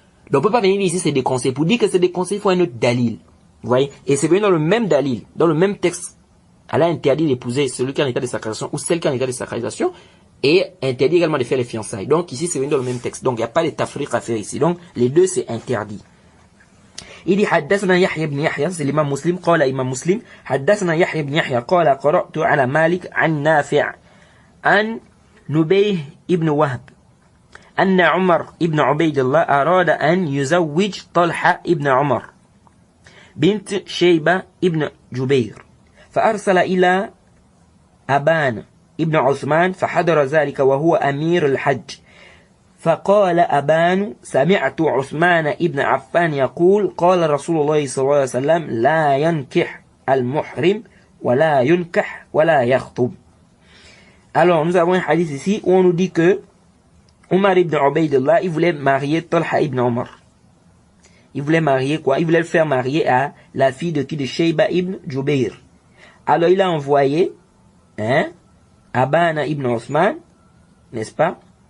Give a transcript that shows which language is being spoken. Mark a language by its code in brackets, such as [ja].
[fr] Donc, on peut pas venir ici, c'est déconseillé. Pour dire que c'est déconseillé, il faut un autre dalil. Vous voyez? Et c'est venu dans le même dalil, dans le même texte. Elle a interdit d'épouser celui qui est en état de sacralisation ou celle qui est en état de sacralisation. Et interdit également de faire les fiançailles. Donc ici c'est venu dans le même texte. Donc il n'y a pas de tafriq à faire ici. Donc les deux c'est interdit. [ar] Il dit حدثنا يحيى بن يحيى [fr] c'est l'imam Muslim [ar] قال imam Muslim حدثنا يحيى بن يحيى قال قرأت على مالك عن نافع عن نبيه ابن وهب أن عمر ابن عبيد الله أراد أن يزوج طلحة ابن عمر بنت شيبة ابن جبير فأرسل إلى أبان ابن عثمان فحضر ذلك وهو أمير الحج فقال أبان سمعت عثمان ابن عفان يقول قال رسول الله صلى الله عليه وسلم لا ينكح المحرم ولا ينكح ولا يخطب. [fr] Alors nous avons un hadith ici où on nous dit que Omar ibn Ubaydullah il voulait marier Talha ibn Omar. Il voulait marier quoi? Il voulait le faire marier à la fille de qui? De Shayba ibn Jubayr. Alors il a envoyé Abana ibn Osman, n'est-ce pas?